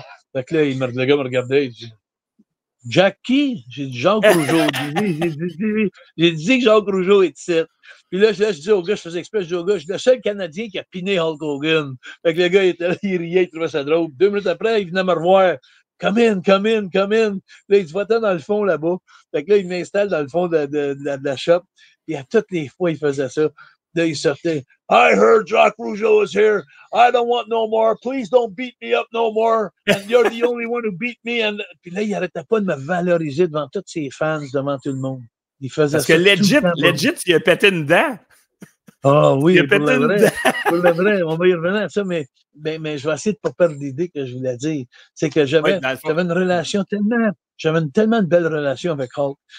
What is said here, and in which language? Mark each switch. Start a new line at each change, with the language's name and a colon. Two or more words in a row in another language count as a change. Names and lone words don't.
French: Fait que là, le gars me regardait, il dit, Jackie? J'ai dit Jacques Rougeau. J'ai dit que Jacques Rougeau est ici. Puis là, je dis au gars, je faisais exprès, je dis au gars, je suis le seul Canadien qui a piné Hulk Hogan. Fait que le gars, il était là, il riait, il trouvait ça drôle. 2 minutes après, il venait me revoir.
English: Come in, come in, come in.
French: Là, il se votait dans le fond là-bas. Fait que là, il m'installe dans le fond de la shop. Puis à toutes les fois, il faisait ça. Là, il sortait.
English: I heard Jacques Rougeau is here. I don't want no more. Please don't beat me up no more. And you're the only one who beat me. And...
French: Puis là, il n'arrêtait pas de me valoriser devant tous ses fans, devant tout le monde. Il faisait Parce que ça. legit, il a pété une dent. Ah oui, il a pété une dent. Pour le vrai, on va y revenir à ça, mais je vais essayer de ne pas perdre l'idée que je voulais dire. C'est que j'avais une relation tellement de belle relation avec Hulk.